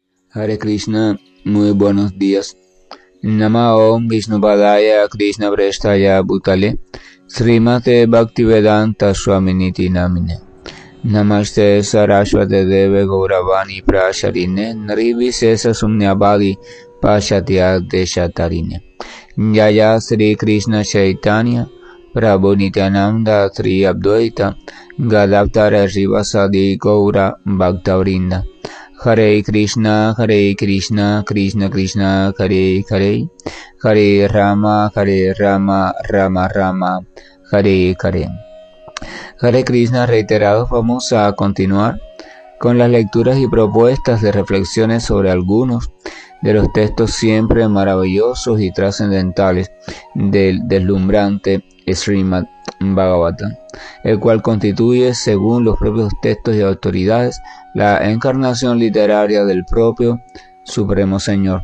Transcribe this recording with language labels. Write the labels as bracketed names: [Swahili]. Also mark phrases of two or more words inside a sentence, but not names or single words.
[Sanskrit] Hare Krishna, [Spanish] muy buenos días. [Sanskrit] Nama Om Vishnupadaya Krishna Prestaya Bhutale Srimate Bhaktivedanta Swaminiti Namine Namaste Saraswate Deve Gauravani Prasharine Nrivisesa Sumnyabhagi Pashatya Deshatarine Jaya Sri Krishna Chaitanya Prabhu Nityananda Sri Advaita Gadavtara Rivasadi Gaura Bhaktavrinda Hare Krishna, Krishna Krishna, Hare Hare, Hare Rama, Rama Rama, Hare Hare. Hare Krishna [Spanish] reiterado. Vamos a continuar con las lecturas y propuestas de reflexiones sobre algunos de los textos siempre maravillosos y trascendentales del deslumbrante Srimad Bhagavatam, el cual constituye, según los propios textos y autoridades, la encarnación literaria del propio Supremo Señor.